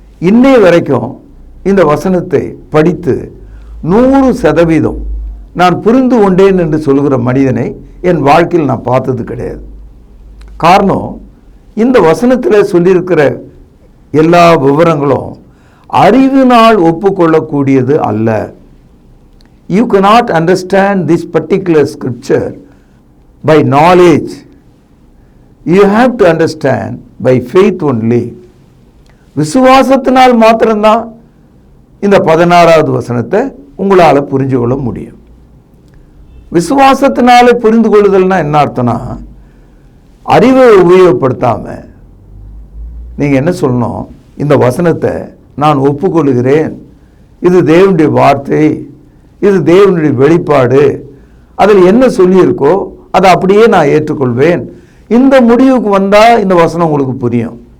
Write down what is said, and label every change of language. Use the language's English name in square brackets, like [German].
[Tamil] இன்னைய வரைக்கும் இந்த வசனத்தை படித்து 100% நான் புரிந்து கொண்டேன் என்று சொல்கிற மனிதனை என் வாழ்க்கையில் நான் பார்த்தது கிடையாது. காரணம், இந்த வசனத்தில் சொல்லியிருக்கிற எல்லா விவரங்களும் அறிவினால் ஒப்புக்கொள்ளக்கூடியது அல்ல. [English] You cannot understand this particular scripture by knowledge. You have to understand by faith only. [Tamil] விசுவாசத்தினால் மாத்திரம்தான் இந்த 16ஆவது வசனத்தை உங்களால் புரிஞ்சு கொள்ள முடியும். விசுவாசத்தினால புரிந்து கொள்ளுதல்னா என்ன அர்த்தம்னா, அறிவை உபயோகப்படுத்தாமல் நீங்கள் என்ன சொல்லணும், இந்த வசனத்தை நான் ஒப்புக்கொள்கிறேன், இது தேவனுடைய வார்த்தை, இது தேவனுடைய வெளிப்பாடு, அதில் என்ன சொல்லியிருக்கோ அதை அப்படியே நான் ஏற்றுக்கொள்வேன், இந்த முடிவுக்கு வந்தால் இந்த வசனம் உங்களுக்கு புரியும்.